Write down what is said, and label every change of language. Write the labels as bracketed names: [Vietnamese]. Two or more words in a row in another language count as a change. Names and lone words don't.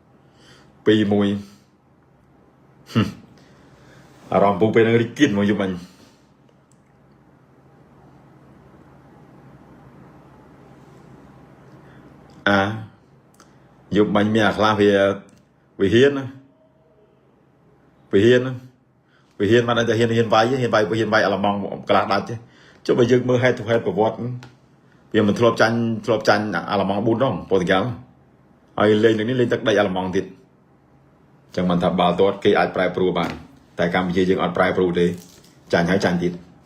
[Khmer] អារម្មណ៍ពូពេលនឹងរីកគៀនមកយប់មិញយប់មិញមានអាខ្លះវាហ៊ាន បានតែហ៊ានវាយអាល្លឺម៉ង់ក្លាស់ដាច់ចុះបើយើងមើល [English] head to head [Khmer] ប្រវត្តិវាមិនធ្លាប់ចាញ់អាល្លឺម៉ង់4ដងប៉ូទុយហ្គាល់ហើយលេងនេះលេងទឹកដីអាល្លឺម៉ង់ទៀតចឹងមិនថាបាល់ទាត់គេអាចប្រែប្រួលបានតែកម្ពុជាយើងអត់ប្រែប្រួលទេចាញ់ហើយចាញ់ទៀត